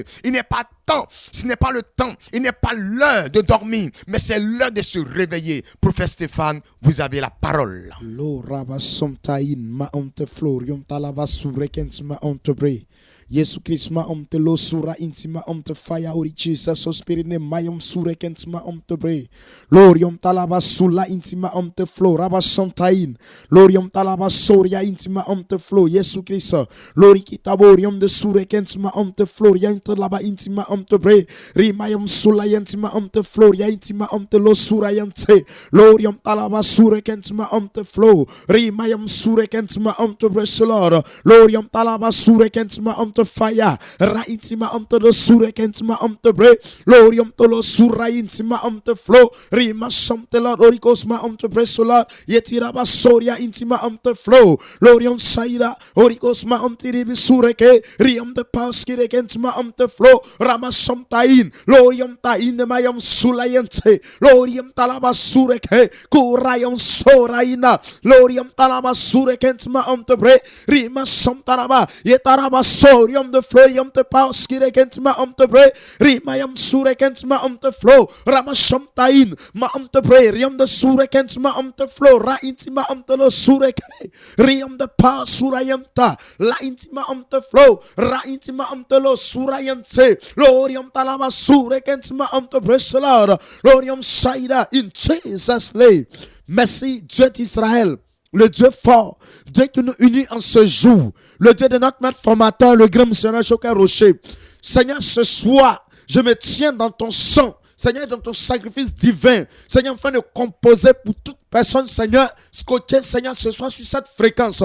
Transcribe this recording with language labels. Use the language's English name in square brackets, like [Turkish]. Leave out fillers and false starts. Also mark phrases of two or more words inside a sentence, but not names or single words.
[French] Il n'est pas temps, ce n'est pas le temps, il n'est pas l'heure de dormir, mais c'est l'heure de se réveiller. Prophète Stéphane, vous avez la parole. Yesu Chrisma te lo sura intima te faya ori Jesus so spirit ne mayom sure kentma te bre lorium talaba sula intima te flow raba santain lorium talaba soria intima te flow Yesu Christ lori kitaborium de sure kentma te flow yam te laba intima te bre rimayom sula intima te flow ya intima te lo sura yante lorium talaba sure kentma te flow rimayom sure kentma te bre solor lorium talaba sure kentma te fire ra intima te lo sure kentma te bre lorium to lo sura intima te flow rima somte lord orikosma te bre solor yetira ba soria intima te flow lorium saira orikosma te ribi sure ke riam de pauskire kentma te flow rama somtain lorium ta in mayam sulayente lorium talaba sure ke kurayam soraina lorium talaba sure kentma te bre rima somtaraba yetaraba sorium de floyum te pauskire kentma te bre rimayam sure kentma te flow rama somtain ma te bre riam de sure kentma te flow ra intima te lo sure ke riam de pausurayam ta la intima te flow ra intima te lo surayante lorium talaba sure kentma te bre solar lorium saida [English] in Jesus name. [French] Merci Dieu d'Israël, le Dieu fort, Dieu qui nous unit en ce jour, le Dieu de notre maître formateur, le grand missionnaire Joker Rocher. Seigneur, ce soir, je me tiens dans ton sang, Seigneur, dans ton sacrifice divin, Seigneur, afin de composer pour toute personne, Seigneur, scotché, Seigneur, ce soir sur cette fréquence.